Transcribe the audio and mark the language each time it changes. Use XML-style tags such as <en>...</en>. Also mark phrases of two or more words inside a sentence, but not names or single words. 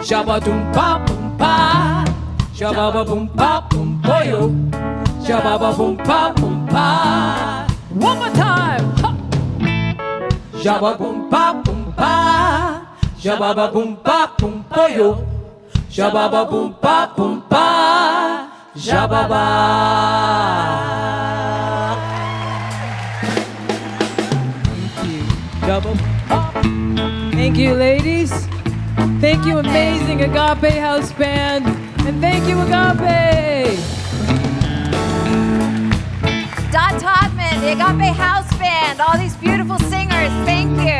<en>Shabba-ba-doom-ba-boom-ba. Shabba-ba-boom-ba-boom-boyo. Shabba-ba-boom-ba-boom-ba. One more time. Ha. Shabba-boom-ba-boom-ba. Shabba-ba-boom-ba-boom-boyo. Shabba-ba-boom-ba-boom-ba. Shabba-ba. Thank you, ladies. Thank you, amazing Agape House Band. And thank you, Agape. Dot Todman, the Agape House Band, all these beautiful singers, thank you.</en>